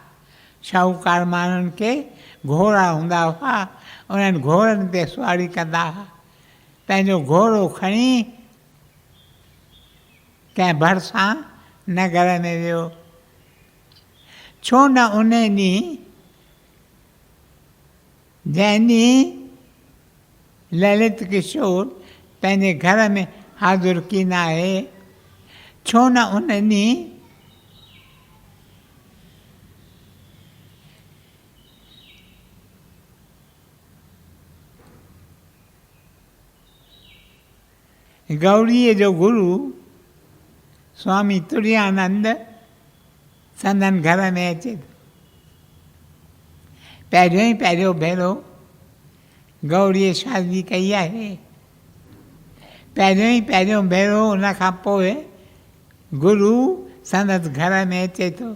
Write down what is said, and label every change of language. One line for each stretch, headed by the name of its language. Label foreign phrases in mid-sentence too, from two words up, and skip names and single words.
Sindhi: शाहूकार माण्हुनि खे घोड़ा हूंदा हुआ, उन्हनि घोड़नि ते सवारी कंदा हुआ। पंहिंजो घोड़ो खणी कंहिं भरिसां नगर में वियो। छो न उन ॾींहुं जैनी ललित किशोर पंहिंजे घर में हाज़ुर कींदा आहे, छो न उन्हनि गौरीअ जो गुरु स्वामी तुरानंद संदन घर में अचे थो। पहिरियों भेरो गौरीअ शादी कई आहे। पहिरियों भेरो उन खां पोइ गुरु संदसि घर में अचे थो।